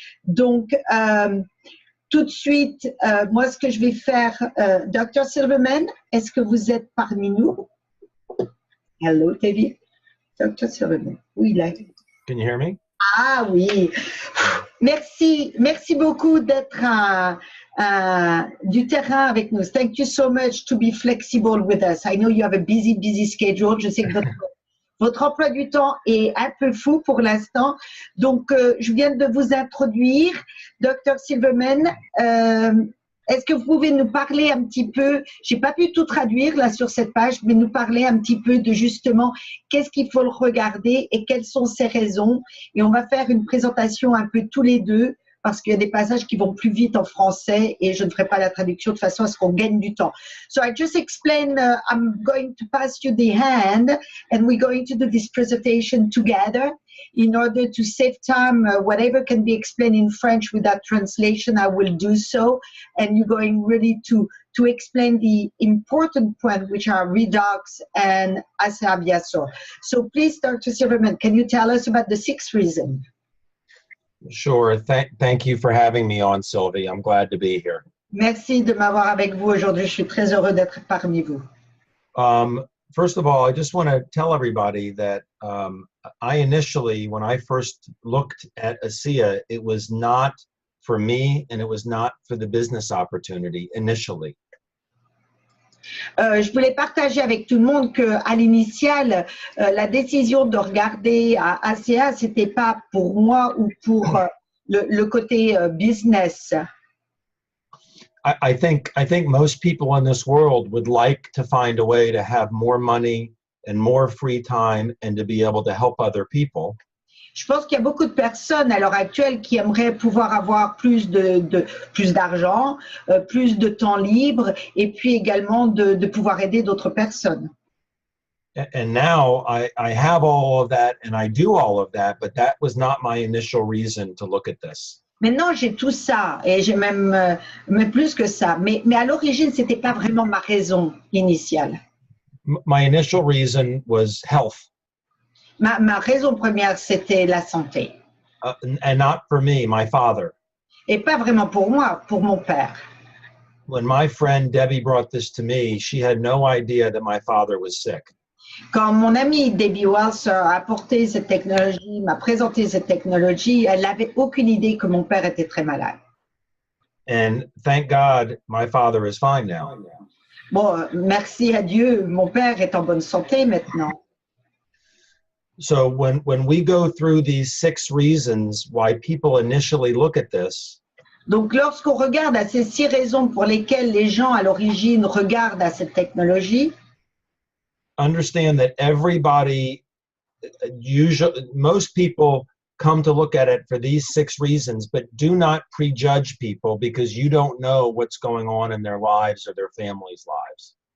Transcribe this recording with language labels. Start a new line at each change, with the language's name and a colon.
French: Donc, tout de suite, moi, ce que je vais faire, Dr Silverman, est-ce que vous êtes parmi nous?
English: Hello, David.
French: Dr Silverman. Oui, là.
English: Can you hear me?
French: Ah oui. Merci beaucoup d'être du terrain avec nous.
English: Thank you so much to be flexible with us. I know you have a busy schedule.
French: Je sais que votre emploi du temps est un peu fou pour l'instant. Donc, je viens de vous introduire. Dr Silverman, est-ce que vous pouvez nous parler un petit peu, je n'ai pas pu tout traduire là sur cette page, mais nous parler un petit peu de justement qu'est-ce qu'il faut regarder et quelles sont ses raisons. Et on va faire une présentation un peu tous les deux parce qu'il y a des passages qui vont plus vite en français et je ne ferai pas la traduction de façon à ce qu'on gagne du temps.
English: So I just explain, I'm going to pass you the hand and we're going to do this presentation together in order to save time. Whatever can be explained in French without translation, I will do so. And you're going really to explain the important points, which are redox and Asea. So please, Dr. Silverman, can you tell us about the 6th reason? Sure. Thank you for having me on, Sylvie. I'm glad to be here.
French: Merci de m'avoir avec vous aujourd'hui. Je suis très heureux d'être parmi vous.
English: First of all, I just want to tell everybody that I initially, when I first looked at Asea, it was not for me and it was not for the business opportunity initially.
French: Je voulais partager avec tout le monde qu'à l'initiale, la décision de regarder à Asea, c'était pas pour moi ou pour le côté business.
English: I think most people in this world would like to find a way to have more money and more free time and to be able to help other people.
French: Je pense qu'il y a beaucoup de personnes à l'heure actuelle qui aimeraient pouvoir avoir plus d'argent, plus de temps libre et puis également de pouvoir aider d'autres personnes.
English: And now I have all of that and I do all of that, but that was not my initial reason to look at this.
French: Maintenant, j'ai tout ça et j'ai même plus que ça. Mais à l'origine, c'était pas vraiment ma raison initiale.
English: My initial reason was health.
French: Ma raison première, c'était la santé.
English: And not for me, my father.
French: Et pas vraiment pour moi, pour mon père.
English: When my friend Debbie brought this to me, she had no idea that my father was sick.
French: Quand mon amie Debbie Wells a apporté cette technologie, m'a présenté cette technologie, elle n'avait aucune idée que mon père était très malade.
English: And thank God, my father is fine now.
French: Bon, merci à Dieu, mon père est en bonne santé maintenant.
English: So when we go through these 6 reasons why people initially look at this,
French: donc lorsqu'on regarde à ces 6 raisons pour lesquelles les gens à l'origine regardent à cette technologie,
English: understand that everybody, most people come to look at it for these 6 reasons, but do not prejudge people because you don't know what's going on in their lives or their families' lives.